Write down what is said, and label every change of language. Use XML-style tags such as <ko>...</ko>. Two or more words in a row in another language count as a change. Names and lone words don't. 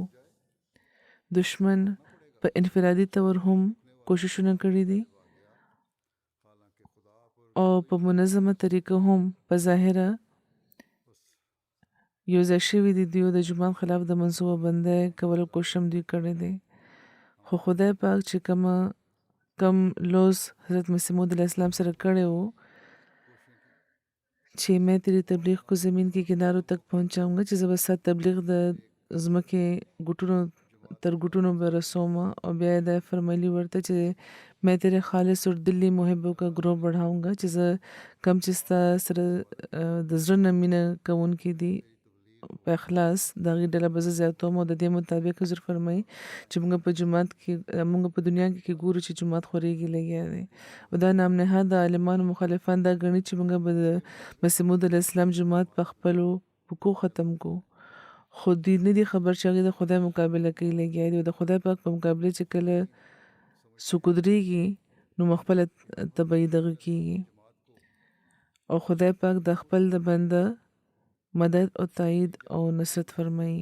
<ps>دشمن په انفرادي طور هم کوششونه کړي دي او په منظمه طریقه هم په ظاهره یو ځای شوي دي دیو د جومات خلاف د منصوبه بندۍ کولو کوشش هم دوی کړی دی. خو خدای پاک چې کم لوز حضرت مسیح موعود</ps> <ar>علیه السلام</ar> <ps>سره کړی و چې</ps> <ur>میں تیری تبلیغ کو زمین کی کناروں تک پہنچاؤں گا</ur> <ps>چې زه به ستا تبلیغ د ځمکې تر ګوټونو به رسوم او بیا یې دا فرمایلي ورته چې</ps> <ur>میں تیرے خالص اور دلی محبوں کا گروه بڑھاؤں گا</ur> <ps>چې زه کم چې ستا سره د زړه نه مینه کوونکي دي په اخلاص د هغې ډله به زه زیاتوم او د دې مطابق حضور فرمایي چې موږ په جومات کې موږ په دنیا کې ګورو چې جومات خورېږي لګیا دی او دا نام نهاد د عالمانو مخالفان دا ګڼي چې موږ به د مسیح موعود</ps> <ar>علیه السلام</ar> <ps>جومات په خپلو پکو ختم کو، خو دوی نه دي خبر چې هغې د خدای مقابله کوي لګیا دي او د خدای پاک په مقابله چې کله څوک ودرېږي نو خپله تبعي دغه کېږي او خدای پاک د خپل د بنده مدد او تایید او نصرت فرمایي.</ps>